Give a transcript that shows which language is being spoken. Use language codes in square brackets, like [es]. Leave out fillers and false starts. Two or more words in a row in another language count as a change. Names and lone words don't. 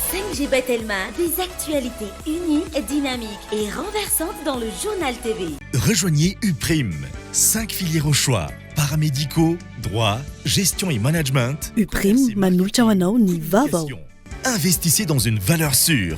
[fr] MGB Telma, des actualités uniques, dynamiques et renversantes dans le journal TV. Rejoignez Uprime. 5 filières au choix. Paramédicaux, droit, gestion et management. [mg] Uprime manolotra ho anao ny Vaovao. [fr] Investissez dans une valeur sûre.